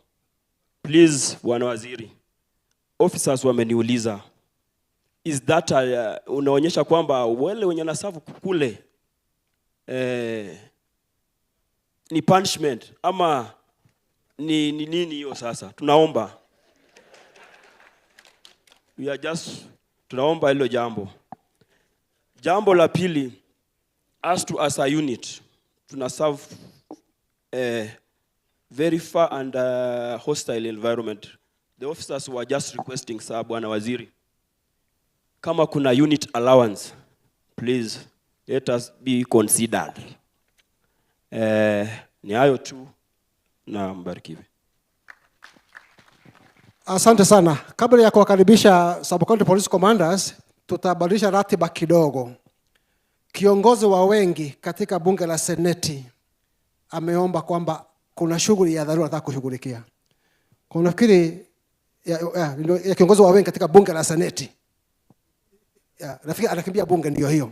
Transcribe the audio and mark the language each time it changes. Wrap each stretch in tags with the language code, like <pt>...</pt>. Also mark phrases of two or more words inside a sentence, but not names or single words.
<en>Please,</en> <sw>bwana waziri, officers wameniuliza,</sw> <en>is that</en> <sw>unaonyesha kwamba wale wenye nasafu kule ni punishment ama ni nini hiyo? Sasa tunaomba, tunaomba hilo jambo. Jambo la pili,</sw> <en>as a unit tunaserve very far and hostile environment. The officers were just requesting, sir,</en> <sw>bwana waziri, kama kuna</sw> <en>unit allowance, please let us be considered.</en> <sw>Ni hayo tu, na mbarikiwe. Asante sana. Kabla ya kuwakaribisha</sw> <en>sub-county police commanders,</en> <sw>tutabadilisha ratiba kidogo. Kiongozi wa wengi katika bunge la seneti ameomba kwamba kuna shughuli ya dharura nataka kushughulikia. Kwa nafikiri ya kiongozi wa wengi katika bunge la seneti, nafikiri anakimbia bunge ndio hiyo.</sw>